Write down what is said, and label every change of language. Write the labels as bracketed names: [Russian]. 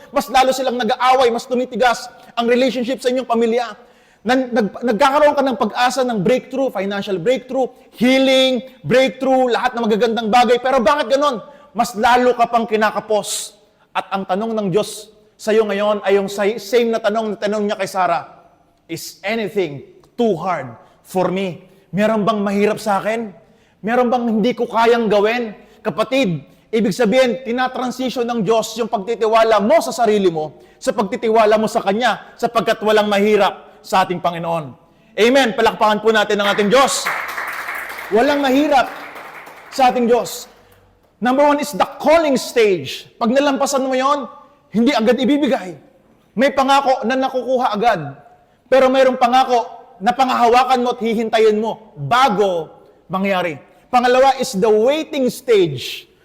[Filipino] Mas lalo silang nag-aaway, mas tumitigas ang relationship sa inyong pamilya. Nagkakaroon ka ng pag-asa ng breakthrough, financial breakthrough, healing, breakthrough, lahat ng magagandang bagay, pero bakit ganon? Mas lalo ka pang kinakapos. At ang tanong ng Diyos sa iyo ngayon ay yung same na tanong niya kay Sarah. [English] Is anything too hard for me? [Filipino] Meron bang mahirap sa akin? Meron bang hindi ko kayang gawin? Kapatid, ibig sabihin, tinatransition ng Diyos yung pagtitiwala mo sa sarili mo sa pagtitiwala mo sa Kanya sapagkat walang mahirap sa ating Panginoon. Amen. Palakpakan po natin ang ating Diyos. Walang mahirap sa ating Diyos. [English] Number one is the calling stage. [Filipino] Pag nalampasan mo yon, hindi agad ibibigay. May pangako na nakukuha agad. Pero mayroong pangako na pangahawakan mo at hihintayin mo bago mangyari. Pangalawa [English] is the waiting stage.